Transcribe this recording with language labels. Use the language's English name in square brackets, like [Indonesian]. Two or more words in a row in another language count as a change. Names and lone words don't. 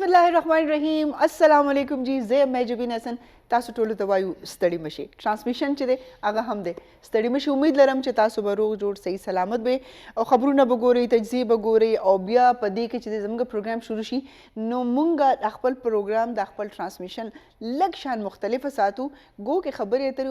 [Pashto] बिस्मिल्लाहिर्रहमानिर्रहीम [Arabic] السلام علیکم [Pashto] جي زه مې زوبین حسن تاسو ټولو ته وایو ستړي مشي ट्रांसमिशन چې دی هغه هم دی ستړي مشي امید لرم چې تاسو به روغ جوړ صحیح سلامت به او خبرونه به ګورئ تجزیه به ګورئ او بیا په دې کې چې زموږ پروګرام شروع شي نو مونږ د خپل پروګرام د خپل ट्रांसमिशन لږ شان مختلفه ساتو ګو کې خبرې اترې